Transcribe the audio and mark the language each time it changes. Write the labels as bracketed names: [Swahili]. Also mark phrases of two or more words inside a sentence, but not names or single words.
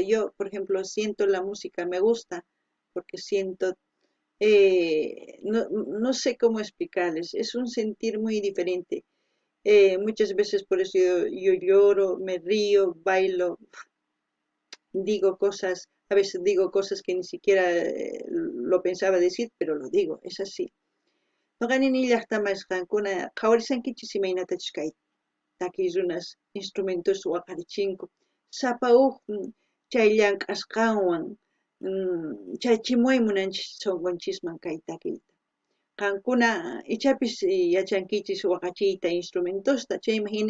[Spanish] Yo, por ejemplo, siento la música, me gusta, porque siento, no sé cómo explicarles, es un sentir muy diferente. Muchas veces por eso yo lloro, me río, bailo, a veces digo cosas que ni siquiera lo pensaba decir, pero lo digo, es así. [Quechua] Noqanini llaqtamasqankuna qhawarisankichis imaynatachus kay takiy runas instrumentos waqarichinku sapa huk chay llank'asqanwan chay chimuay munanchis sunqunchikman kay takiyta qankuna ichapis yachankichis waqachiyta instrumentosta chaymi hina